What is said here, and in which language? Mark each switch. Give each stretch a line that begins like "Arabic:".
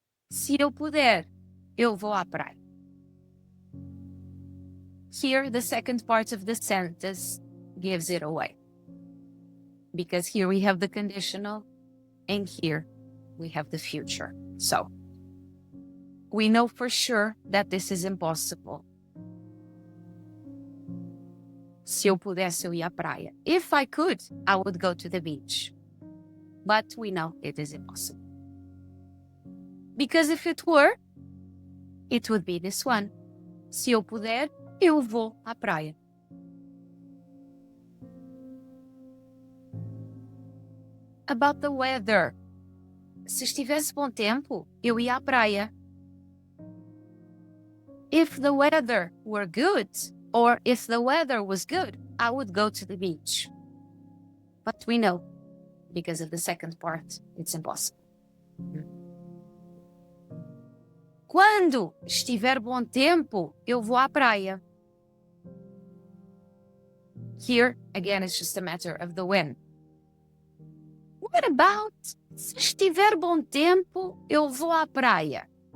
Portuguese: Se eu puder, eu vou à praia.
English: Here, the second part of the sentence gives it away. Because here we have the conditional, and here we have the future. So, we know for sure that this is impossible.
Portuguese: Se eu pudesse, eu ia à praia.
English: If I could, I would go to the beach. But we know it is impossible. Because if it were, it would be this one.
Portuguese: Se eu puder, eu vou à praia.
English: About the weather.
Portuguese: Se estivesse bom tempo, eu ia à praia.
English: If the weather were good, or if the weather was good, I would go to the beach. But we know, because of the second part, it's impossible.
Portuguese: Quando estiver bom tempo, eu vou à praia.
English: Here, again, it's just a matter of the when. What about
Portuguese: se estiver bom tempo, eu vou à praia?